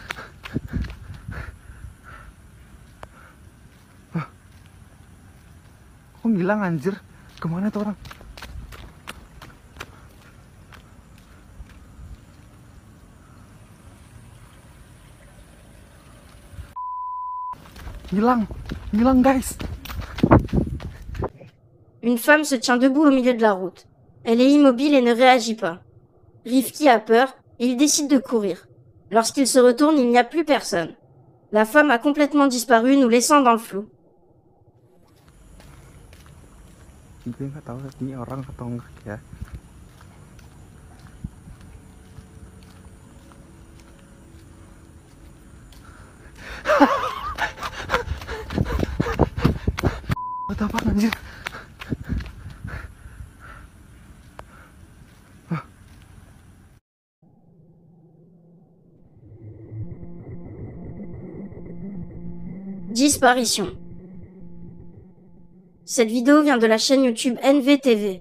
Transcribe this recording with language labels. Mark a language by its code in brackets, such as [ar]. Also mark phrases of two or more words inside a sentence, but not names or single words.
[id] Kok ngilang anjir? Kemana tuh orang? Ngilang guys. [fr] Une femme se tient debout au milieu de la route. Elle est immobile et ne réagit pas. Rifki a peur et il décide de courir. Lorsqu'il se retourne, il n'y a plus personne. La femme a complètement disparu, nous laissant dans le flou. [id] Gue nggak tahu ini orang atau enggak ya. Apa anjir? [fr] Disparition. Cette vidéo vient de la chaîne YouTube NVTV.